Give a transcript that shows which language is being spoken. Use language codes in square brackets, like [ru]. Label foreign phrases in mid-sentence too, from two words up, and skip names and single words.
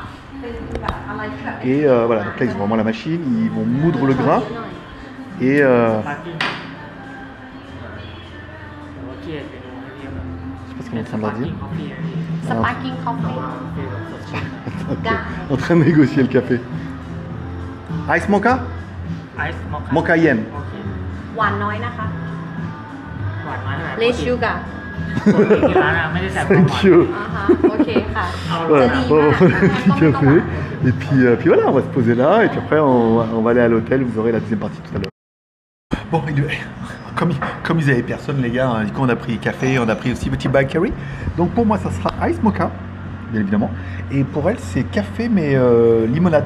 [fr] Et voilà, donc là ils ont vraiment la machine, ils vont moudre le grain. Et je sais pas ce qu'on est en train de leur dire. [en] Sparkling coffee. [fr] En train de négocier le café. [en] Ice mocha? Ice mocha. Mocha yen. [th] หวานน้อยนะคะ หวานน้อยเท่าไหร่ เลชูกา ที่ร้านอะไม่ได้ใส่ความหวาน [en] Thank you. [th] อ่าฮะโอเคค่ะ [fr] Voilà, จะดี on มา va ก prendre un petit café. Et puis voilà, on va se poser là. Et puis après, on va aller à l'hôtel. Vous aurez la deuxième partie tout à l'heure. Bon, comme ils avaient personne, les gars, hein, du coup, on a pris café, on a pris aussi petit bakery. Donc pour moi, ça sera [en] ice mocha, [fr] bien évidemment. Et pour elle, c'est café, mais limonade.